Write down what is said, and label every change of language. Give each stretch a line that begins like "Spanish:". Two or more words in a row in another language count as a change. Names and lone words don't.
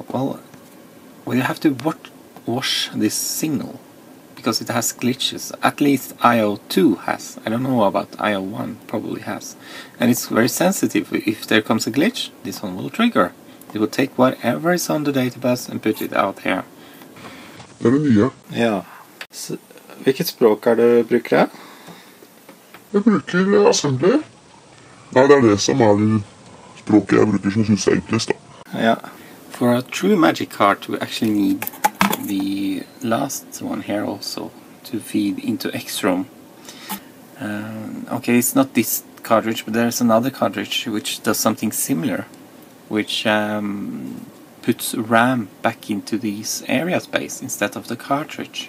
English: Well, you have to wash this signal because it has glitches. At least IO2 has. I don't know about IO1, probably has. And it's very sensitive. If there comes a glitch, this one will trigger. It will take whatever is on the database and put it out here.
Norwegian: Det er det nye. Ja. Så, hvilket språk er det du bruker? Jeg bruker assembler. Nei, det er det som er det språket jeg bruker som synes er enklest da. Ja.
English: For a true magic card, we actually need the last one here also to feed into X-ROM. Okay, it's not this cartridge, but there's another cartridge which does something similar, which puts RAM back into this area space instead of the cartridge.